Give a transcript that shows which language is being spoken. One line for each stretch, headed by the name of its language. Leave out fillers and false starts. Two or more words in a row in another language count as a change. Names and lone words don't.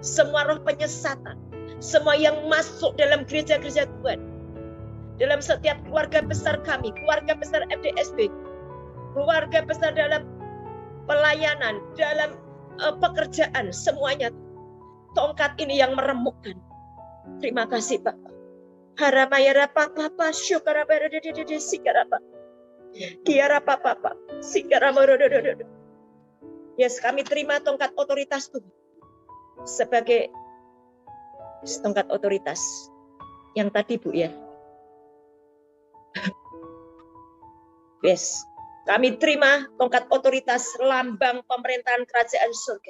Indonesian: semua roh penyesatan, semua yang masuk dalam gereja-gereja Tuhan, dalam setiap keluarga besar kami, keluarga besar FDSB, keluarga besar dalam pelayanan, dalam pekerjaan, semuanya tongkat ini yang meremukkan. Terima kasih Pak. Haramayara papa syukarabara dedede sikarapa. Kiara papa sikaramarodododo. Yes, kami terima tongkat otoritas Tuhan sebagai tongkat otoritas yang tadi Bu ya. Yes, kami terima tongkat otoritas lambang pemerintahan kerajaan surga.